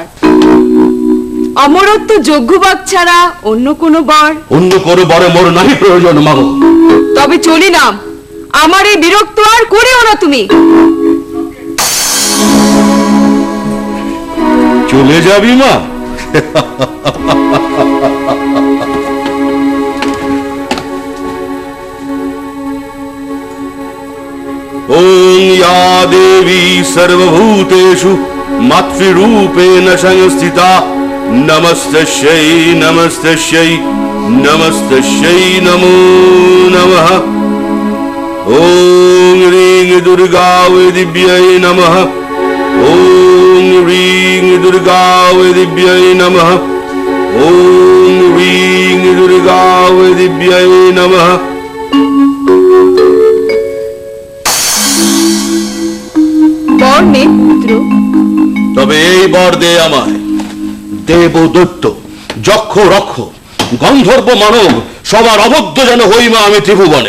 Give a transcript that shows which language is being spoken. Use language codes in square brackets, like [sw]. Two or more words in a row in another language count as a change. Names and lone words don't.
[bn] অমরত্ব যোগ্য ভাগ ছাড়া অন্য কোনো বর। অন্য কোনো বরে মোর নাহি প্রয়োজন মাগো। তবে চলিলাম, আমার এই বিরক্ত আর করিও না তুমি। চলে যাবি মা? [sa] ओम या देवी सर्वभूतेषु मातृरूपेण संस्थिता नमस्तस्यै नमस्तस्यै नमस्तस्यै नमो नमः। ओम ह्रीं दुर्गा वै दिव्यै नमः। ओम ह्रीं दुर्गा वै दिव्यै नमः। ओम ह्रीं दुर्गा वै दिव्यै नमः। [bn] বর নে পুত্র। তবে এই বর দে আমায়, দেব দৈত্য যক্ষ রক্ষ গন্ধর্ব মানব সবার অবদ্ধ যেন হই মা আমি ত্রিভুবনে।